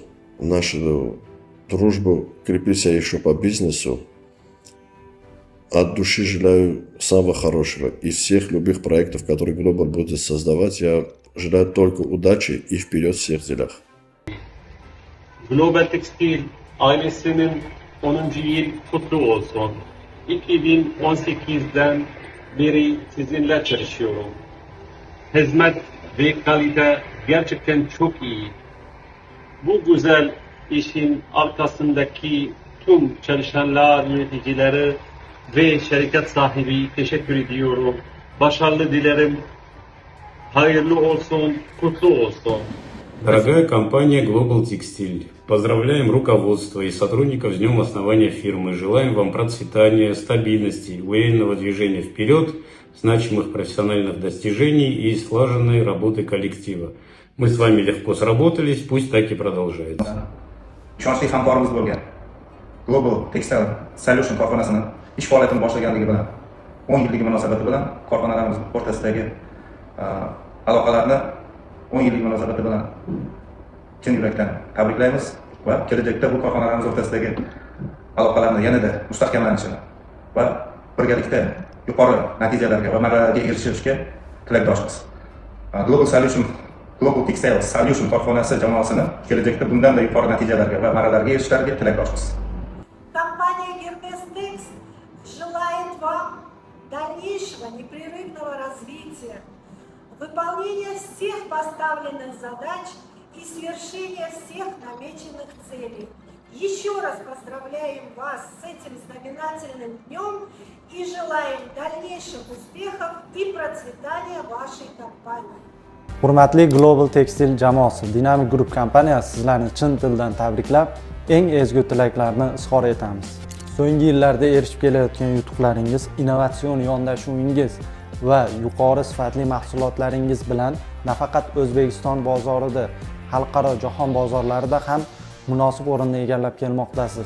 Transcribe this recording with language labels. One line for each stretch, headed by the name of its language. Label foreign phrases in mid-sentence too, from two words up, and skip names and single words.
Russian: Нашу дружбу крепится еще по бизнесу. От души желаю самого хорошего. Из всех любых проектов, которые Global будет создавать, я желаю только удачи и вперед в всех делах.
Turkish: Global Textile ailesinin 10. yıl kutlu olsun. 2018'den beri sizinle çalışıyorum. Hizmet ve kalite gerçekten çok iyi. Bu güzel işin arkasındaki tüm çalışanlar, yöneticileri ve şirket sahibi teşekkür ediyorum. başarılı dilerim. Hayırlı olsun, kutlu olsun.
Russian: Дорогая компания Global Textile, поздравляем руководство и сотрудников с днем основания фирмы. Желаем вам процветания, стабильности, уверенного движения вперед, значимых профессиональных достижений и слаженной работы коллектива. Мы с вами легко сработались, пусть так и продолжается.
Uzbek: Ishonchli hamkorimiz bo'lgan Global Textile Solution korxonasini ish faoliyatini boshlaganligi bilan 10 yilligi munosabati bilan korxonalarimiz o'rtasidagi aloqalarni 10 yillik munosabati bilan chin yurakdan tabriklaymiz va kelajakda bu korxonalarimiz o'rtasidagi aloqalarni yanada mustahkamlanishini va birgalikda yuqori natijalarga va marralarga erishishga tilakdoshmiz. Global Textile Solution korxonasi jamoasini kelajakda bundan-da yuqori natijalarga va marralarga erishishlariga tilakdoshmiz.
Russian: Компания Гермес желает вам дальнейшего непрерывного развития, выполнения всех поставленных задач и свершения всех намеченных целей. Еще раз поздравляем вас с этим знаменательным днем и желаем дальнейших успехов и процветания вашей компании.
Uzbek: Hurmatli Global Textile jamoasi, Dynamic Group kompaniyasi sizlarni chin dildan tabriklab, eng ezgu tilaklarni izhor etamiz. So'nggi yillarda erishib kelayotgan yutuqlaringiz, innovatsion yondashuvingiz va yuqori sifatli mahsulotlaringiz bilan nafaqat O'zbekiston bozorida, xalqaro jahon bozorlarida ham munosib o'rinni egallab kelmoqdasiz.